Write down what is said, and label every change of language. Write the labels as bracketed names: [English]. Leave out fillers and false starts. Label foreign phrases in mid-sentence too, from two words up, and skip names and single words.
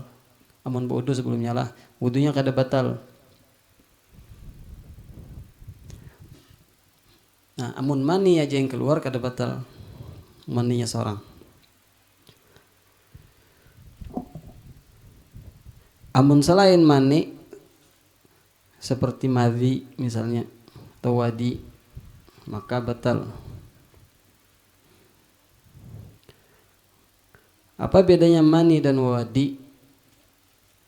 [Banjar] Amun wudu sebelumnya lah, wudunya kada batal. Nah, amun mani aja yang keluar kada batal maninya seorang. Amun selain mani seperti madhi misalnya atau wadi, maka batal. [Indonesian] Apa bedanya mani dan wadi?